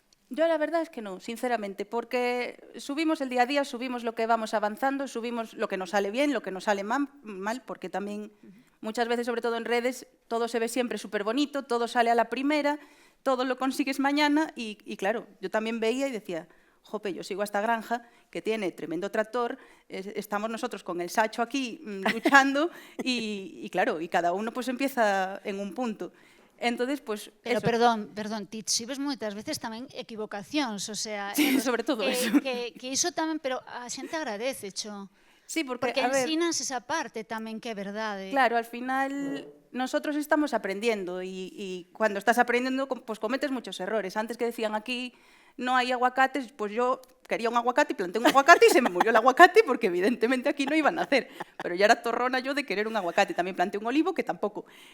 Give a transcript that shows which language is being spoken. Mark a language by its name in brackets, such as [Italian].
[Spanish] Yo la verdad es que no, sinceramente, porque subimos el día a día, subimos lo que vamos avanzando, subimos lo que nos sale bien, lo que nos sale mal, porque también muchas veces, sobre todo en redes, todo se ve siempre súper bonito, todo sale a la primera, todo lo consigues mañana y claro, yo también veía y decía, jope, yo sigo a esta granja que tiene tremendo tractor, estamos nosotros con el sacho aquí luchando y claro, y cada uno pues empieza en un punto. Entonces, pues, pero eso. [Galician] Perdón, ti xibes moitas veces tamén equivocacións, [Spanish] o sea, sí, sobre todo eso. [Galician] Que iso tamén, pero a xente agradece, cho. [Spanish] Sí, porque [Galician] ensinas esa parte tamén que é verdade. [Spanish] Claro, al final nosotros estamos aprendiendo y cuando estás aprendiendo pues cometes muchos errores. Antes que decían aquí no hay aguacates, pues yo quería un aguacate y planté un aguacate y se me murió el aguacate porque evidentemente aquí no iban a nacer. Pero ya era torrona yo de querer un aguacate. También planté un olivo que tampoco.